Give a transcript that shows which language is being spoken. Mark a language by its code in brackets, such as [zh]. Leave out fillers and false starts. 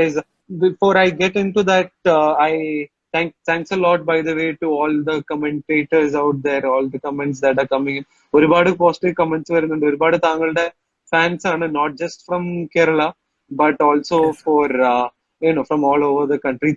[en] is, before I get into that, I thanks a lot, by the way, to all the commentators out there, all the comments that are coming in. [ml] ഒരുപാട് positive comments വരുന്നുണ്ട്. ഒരുപാട് താങ്കളുടെ fans ആണ്, [en] Not just from Kerala but also yes. For from all over the country.